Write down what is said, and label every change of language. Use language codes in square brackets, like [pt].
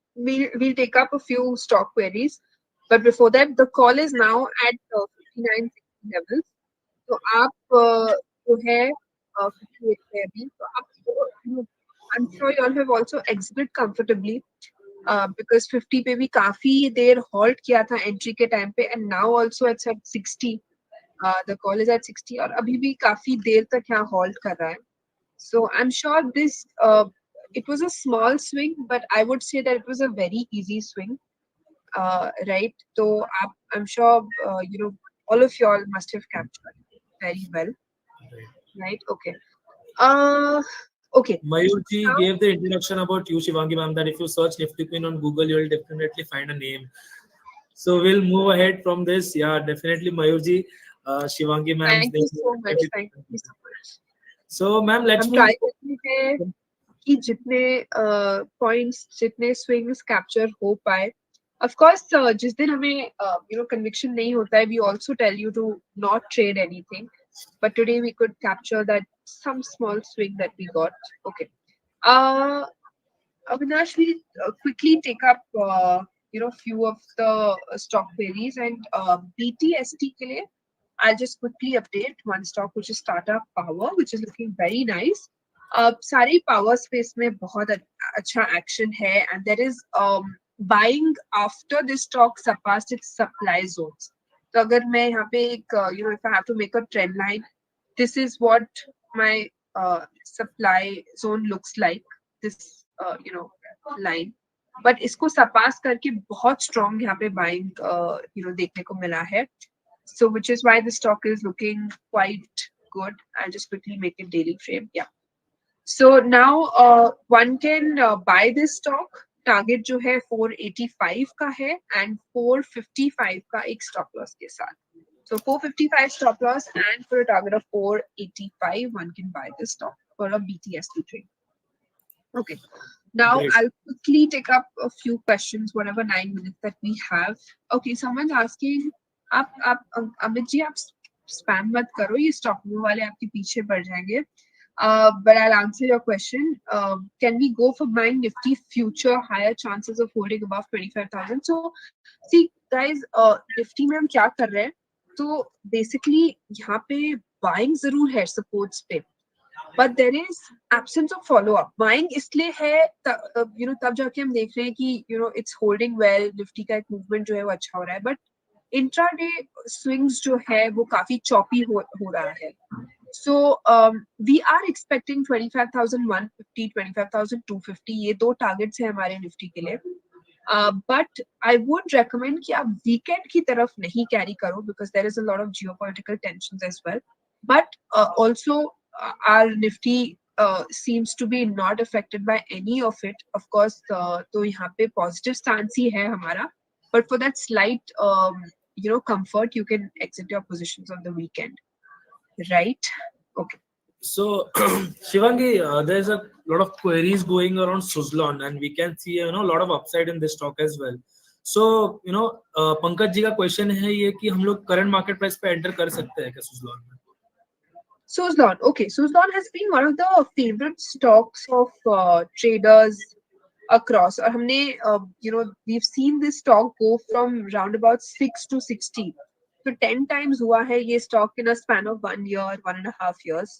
[en] We'll take up a few stock queries, but before that, the call is now at 59-60 levels. [hi] तो आप जो है 58 पे अभी, तो आप [en] I'm sure you all have also exited comfortably, because [hi] 50 पे भी काफी देर halt किया था entry के time पे, [en] and now also it's at 60. The call is at 60 [hi] और अभी भी काफी देर तक यहाँ halt कर रहा है. [en] So I'm sure this it was a small swing, but I would say that it was a very easy swing, right? So I'm sure all of y'all must have captured very well, right? Okay. Okay. Mayurji Now, gave the introduction about you, Shivangi ma'am, that if you search Nifty Queen on Google, you will definitely find a name. So we'll move ahead from this. Yeah, definitely Mayurji, Shivangi ma'am's thank name. you so much. Thank you so much. So ma'am, let's [hi] हम [en] move. [hi] try करते हैं कि जितने points, जितने swings capture हो पाए. [en] Of course, [hi] जिस दिन हमें conviction नहीं होता है, [en] we also tell you to not trade anything. But today we could capture that some small swing that we got. Okay. Avinash, we quickly take up few of the stock queries, and [hi] BTST के लिए [en] I'll just quickly update one stock, which is Tata Power, which is looking very nice. [hi] सारी power space में बहुत अच्छा action है, [en] and there is buying after this stock surpassed its supply zones. [hi] तो अगर मैं यहाँ पे एक [en] if I have to make a trend line, this is what my supply zone looks like, this line. [hi] But इसको surpass करके बहुत strong यहाँ पे buying देखने को मिला है. [en] So which is why the stock is looking quite good. I'll just quickly make it daily frame. Yeah. So now one can buy this stock. [hi] Target जो है 485 का है and 455 का एक stop loss के साथ. [en] So 455 stop loss and for a target of 485, one can buy this stock for a BTST trade. Okay. Now Great. I'll quickly take up a few questions, whatever 9 minutes that we have. Okay, someone's asking, [hi] आप अमित जी आप spam मत करो, ये stock वाले आपके पीछे पड़ जाएंगे. [en] But I'll answer your question. Can we go for buying Nifty future, higher chances of holding above 25,000? So, see, guys, [hi] Nifty में हम क्या कर रहे हैं? तो basically यहाँ पे buying जरूर है supports पे, [en] but there is absence of follow up. [hi] Buying इसलिए है तब जाके हम देख रहे हैं कि [en] it's holding well, [hi] Nifty का एक movement जो है वो अच्छा हो रहा है, but intraday swings जो है वो काफी choppy हो रहा है. [en] So we are expecting 25,150, 25,250. [hi] ये दो targets हैं हमारे Nifty के लिए. [en] But I would recommend [hi] कि आप weekend की तरफ नहीं carry करो [en] because there is a lot of geopolitical tensions as well. But also our Nifty seems to be not affected by any of it. [hi] Of course, तो यहाँ पे positive stance ही है हमारा. [en] But for that slight comfort, you can exit your positions on the weekend. Right? Okay. So, Shivangi, there's a lot of queries going around Suzlon, and we can see a lot of upside in this stock as well. [hi] So, Pankaj ji का question है ये कि हम लोग current market price पे enter कर सकते हैं क्या Suzlon में? [en] Suzlon, okay. Suzlon has been one of the favorite stocks of traders across. [hi] और हमने [en] we've seen this stock go from round about 6 to 60. So 10 times [hi] हुआ है ये [en] stock in a span of 1 year, 1.5 years.